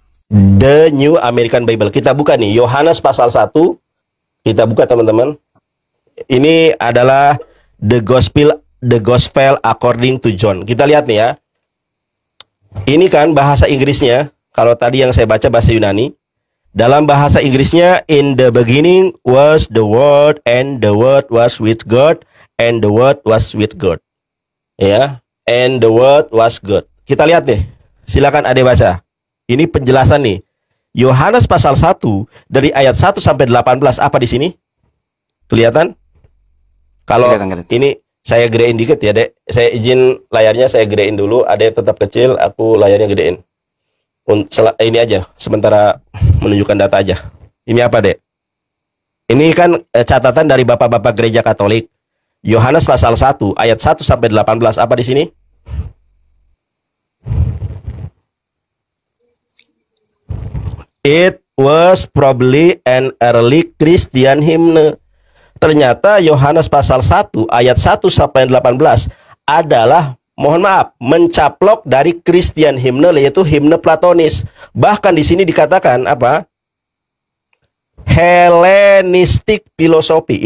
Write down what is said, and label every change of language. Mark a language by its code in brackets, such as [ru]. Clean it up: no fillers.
[id] The New American Bible. Kita buka nih Yohanes pasal 1. Kita buka teman-teman. Ini adalah [en] the gospel according to John. [id] Kita lihat nih ya. Ini kan bahasa Inggrisnya. Kalau tadi yang saya baca bahasa Yunani. Dalam bahasa Inggrisnya, [en] in the beginning was the word, and the word was with God, and the word was with God. [id] Ya, [en] and the word was God. [id] Kita lihat nih. Silakan Ade baca. Ini penjelasan nih. Yohanes pasal 1 dari ayat 1 sampai 18 apa di sini? Kelihatan? Kalau ini saya gedein dikit ya, Dek. Saya izin layarnya saya gedein dulu. Ade tetap kecil, aku layarnya gedein. Ini aja, sementara menunjukkan data aja. Ini apa, Dek? Ini kan catatan dari Bapak-bapak Gereja Katolik. Yohanes pasal 1 ayat 1 sampai 18 apa di sini? [en] It was probably an early Christian hymn. [id] Ternyata Yohanes pasal 1 ayat 1 sampai 18 adalah, mohon maaf, mencaplok dari Christian hymne, yaitu himne Platonis. Bahkan di sini dikatakan apa? Hellenistic philosophy.